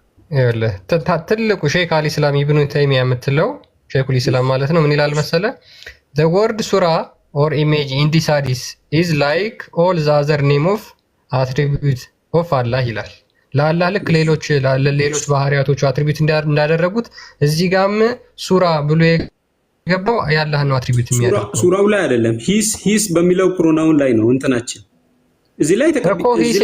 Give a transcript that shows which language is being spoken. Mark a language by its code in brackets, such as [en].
[am] ይኸውልህ ትልቁ ሼክ አልኢስላም ኢብኑ ተይሚያ የምትለው ሼኹል ኢስላም ማለት ነው። ምን ይላል መሰለህ? [en] the word surah or image in this hadith is like all the other name of attribute of Allah [am] ይላል። ለአላህ ልክ ሌሎች ባህሪያቶቹ አትሪቢዩት እንዳደረጉት እዚህ ጋርም ሱራ ብሎ የገባው የአላህ ነው አትሪቢዩት የሚያደርገው። ሱራው ላይ አይደለም፣ ሂስ በሚለው ፕሮናውን ላይ ነው እንትናችን እዚህ ላይ ተቀበል።